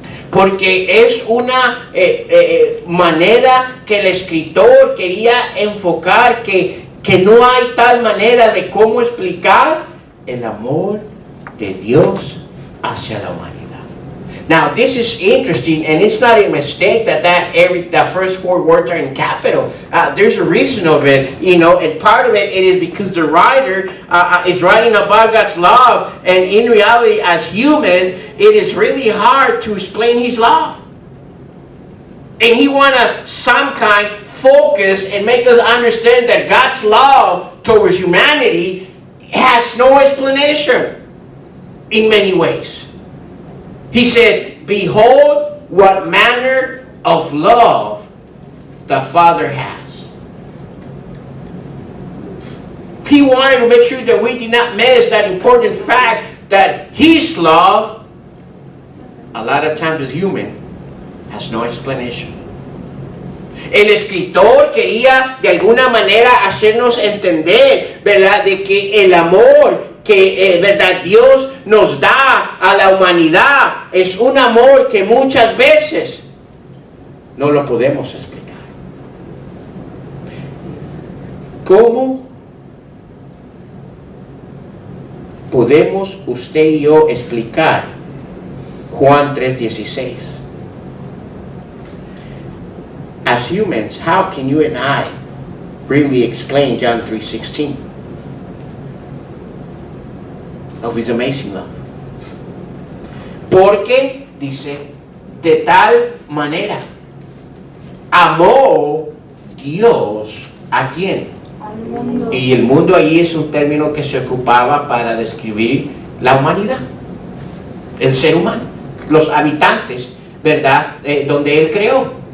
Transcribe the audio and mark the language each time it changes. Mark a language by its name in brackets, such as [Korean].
[Spanish] Porque es una manera que el escritor quería enfocar que no hay tal manera de cómo explicar el amor de Dios hacia la humanidad. [English] Now, this is interesting, and it's not a mistake that first 4 words are in capital. There's a reason of it, and part of it is because the writer is writing about God's love, and in reality, as humans, it is really hard to explain His love. And he want to some kind focus and make us understand that God's love towards humanity has no explanation in many ways. He says, behold what manner of love the Father has. He wanted to make sure that we did not miss that important fact that His love, a lot of times as human, has no explanation. [Spanish] El escritor quería de alguna manera hacernos entender, ¿verdad?, de que el amor que verdad Dios nos da a la humanidad es un amor que muchas veces no lo podemos explicar. ¿Cómo podemos usted y yo explicar Juan 3:16? [English] As humans, how can you and I really explain John 3:16 of His amazing love? [Spanish] Porque dice, de tal manera amó Dios a quién. Al mundo. Y el mundo ahí es un término que se ocupaba para describir la humanidad, el ser humano, los habitantes, ¿verdad? Donde Él creó.